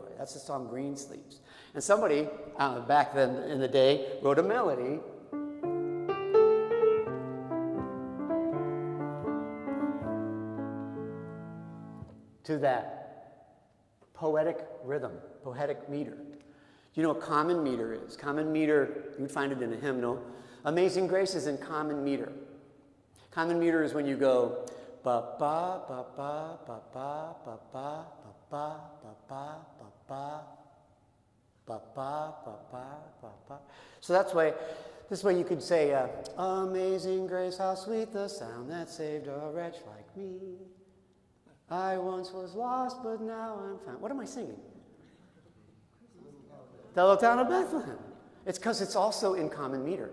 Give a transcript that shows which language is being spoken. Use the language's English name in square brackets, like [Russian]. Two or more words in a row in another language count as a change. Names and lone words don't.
[English] That's the song Green Sleeves. And somebody back then in the day wrote a melody to that poetic rhythm, poetic meter. Do you know what common meter is? Common meter, you would find it in a hymnal. Amazing Grace is in common meter. Common meter is when you go ba ba ba ba ba ba ba ba ba ba ba ba ba ba ba ba ba ba. So this way you could say, Amazing Grace, how sweet the sound that saved a wretch like me. I once was lost, but now I'm found. What am I singing? The little town of Bethlehem. It's because it's also in common meter.